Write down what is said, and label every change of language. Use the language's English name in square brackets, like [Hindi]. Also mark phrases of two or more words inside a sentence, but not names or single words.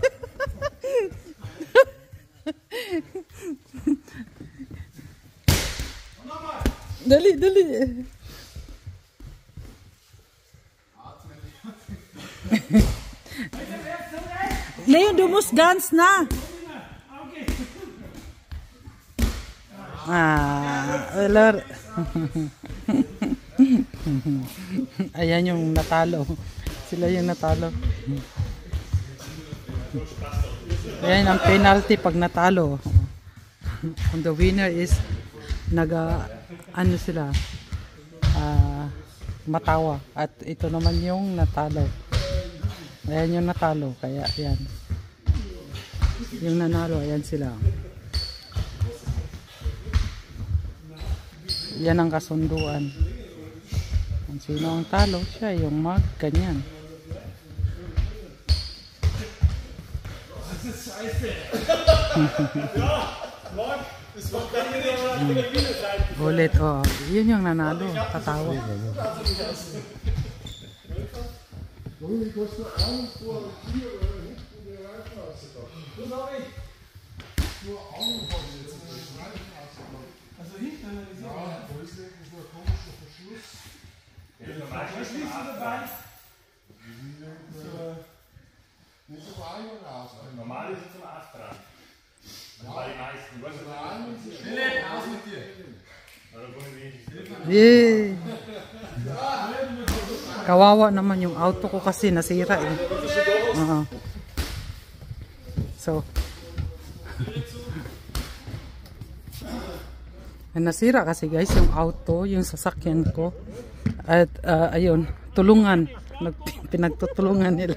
[Filipino] Dali. [German] Leon, du musst ganz nah. [English] Lord. [Filipino] Ayan yung natalo. Sila yung natalo. Ayan ang penalty pag natalo. [English] And the winner is [Filipino] ano sila, matawa. At ito naman yung natalo. Ayan yung natalo. Kaya ayan. Yung nanalo, ayan sila. Yan ang kasunduan. Kung sino ang talo, siya yung ganyan. Ulit, oh. Yun yung nanalo. Tatawa. [German] Also hinten analysieren. Ja, da ist so ein komischer Verschluss. Was schließt du dabei? Nicht so einfach raus. Normal ist es zum Ast dran. Bei den meisten. Philipp, raus mit dir. [English] Yeah. [Filipino] Kawawa naman yung auto ko kasi nasira eh. So nasira kasi guys yung auto, yung sasakyan ko. At ayun, tulungan. Pinagtutulungan nila.